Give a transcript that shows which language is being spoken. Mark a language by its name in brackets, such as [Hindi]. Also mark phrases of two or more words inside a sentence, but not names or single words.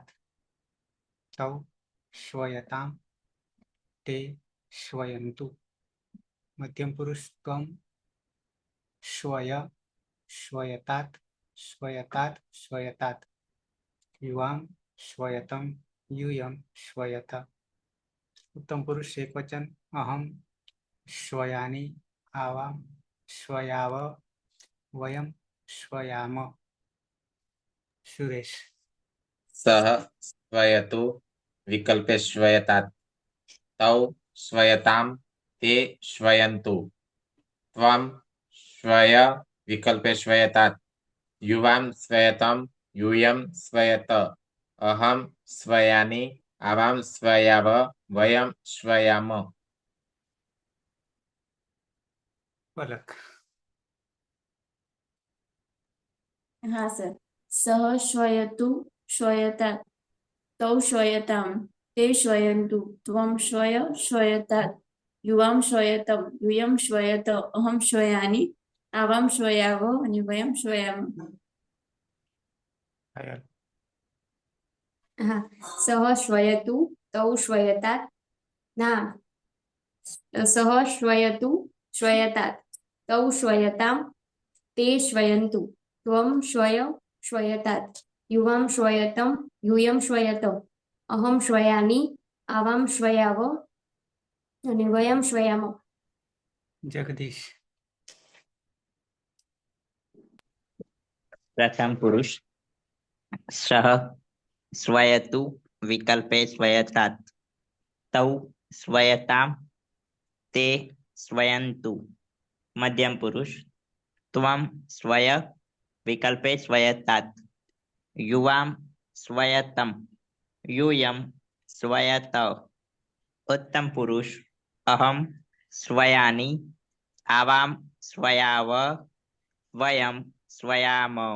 [Sanskrit] તૌ શ્વયતામ તે શ્વયંતુ મધ્યમ પુરુષ ત્વમ શ્વય શ્વયતાત શ્વયતાત શ્વયતાત યુવામ શ્વયતમ यूयम श्वयत उत्तम पुरुष एकवचन अहम श्वयानि आवाम श्वयाव वयम श्वयाम सुरेश सः श्वयतु विकल्पे श्वयतात् तौ श्वयतां ते श्वयन्तु त्वं श्वय विकल्पे श्वयतात् युवां श्वयतं यूयं श्वयत अहं श्वयानि आवां श्वयाव वयं श्वयाम पलक [Gujarati] હા સર [Sanskrit] સહ શ્વયતુ શ્વયતા તૌ શ્વયતામ તે શ્વયંતુ ત્વમ શ્વય શ્વયતાત યુવામ શ્વયતમ યુયમ શ્વયત અહમ શ્વયાની આવામ શ્વયાવ અને વયમ શ્વયામ હા સહ શ્વયતુ તૌ શ્વયતાત ના સહ શ્વયતુ શ્વયતાત તૌ શ્વયતામ તે શ્વયંતુ ત્વમ શ્વય શ્વયતાત યુવામ શ્વયતમ यूयम श्वयत अहम श्वयानि आवाम श्वयाव અને વયમ શ્વયામ जगदीश प्रथम पुरुष सह श्वयतु विकल्पे श्वयतात् तौ श्वयताम ते श्वयन्तु मध्यम पुरुष त्वं श्वय विकल्पे श्वयतात् युवां श्वयतम यूयं श्वयत उत्तम पुरुष अहम श्वयानि आवाम श्वयाव वयम श्वयाम